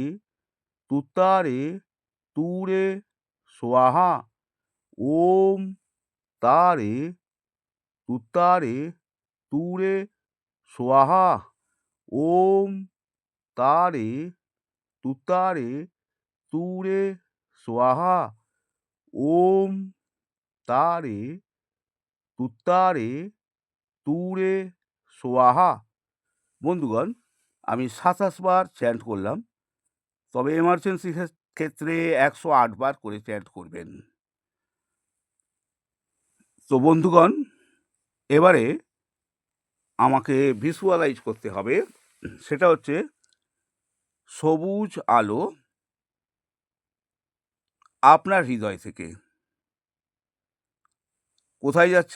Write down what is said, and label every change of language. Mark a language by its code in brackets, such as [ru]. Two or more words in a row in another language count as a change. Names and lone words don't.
[sa] तुतारे तूरे स्वाहा ओम तारे तुतारे तूरे स्वाहा ओम तारे तुतारे तूरे स्वाहा ओम तारे তুত্তারে তুরে সোয়াহা। [bn] বন্ধুগণ, আমি ২৭ বার চ্যান্ট করলাম, তবে এমার্জেন্সি ক্ষেত্রে ১০৮ বার করে চ্যান্ট করবেন। তো বন্ধুগণ, এবারে আমাকে ভিজুয়ালাইজ করতে হবে, সেটা হচ্ছে সবুজ আলো আপনার হৃদয় থেকে কোথায় যাচ্ছে?